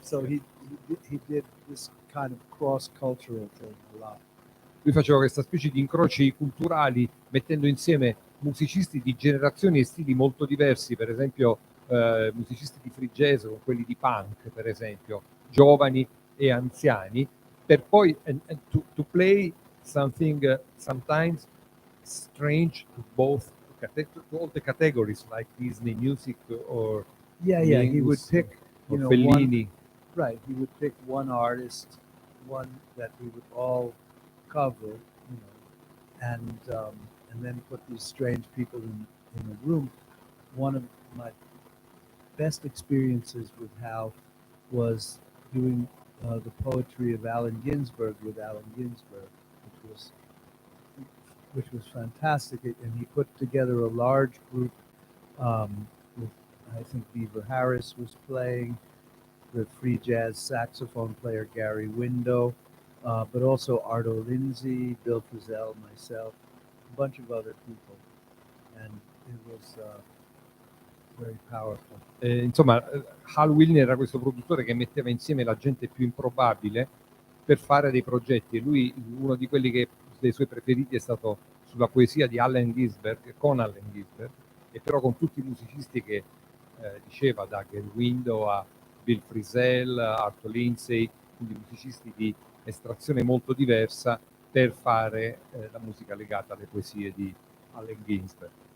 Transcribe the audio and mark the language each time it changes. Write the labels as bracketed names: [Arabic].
[English] so he did this kind of cross-cultural thing a lot. [Italian] Lui faceva questa specie di incroci culturali mettendo insieme musicisti di generazioni e stili molto diversi, per esempio musicisti di free jazz con quelli di punk, per esempio, giovani e anziani, per poi [English] and to play something sometimes strange to both, to all the categories like Disney music or he would pick Fellini. He would pick one artist, one that we would all cover, and then put these strange people in a room. One of my best experiences with Hal was doing the poetry of Allen Ginsberg with Allen Ginsberg, which was fantastic. And he put together a large group with, I think, Beaver Harris was playing, the free jazz saxophone player Gary Window, but also Ardo Lindsay, Bill Frisell, myself, a bunch of other people, and it was very powerful. [Italian] Insomma, Hal Wilner era questo produttore che metteva insieme la gente più improbabile per fare dei progetti, e lui, uno di quelli che dei suoi preferiti è stato sulla poesia di Allen Ginsberg, con Allen Ginsberg, e però con tutti i musicisti che diceva, da Gary Window a Bill Frisell, Arto Lindsay, quindi musicisti di estrazione molto diversa, per fare la musica legata alle poesie di Allen Ginsberg.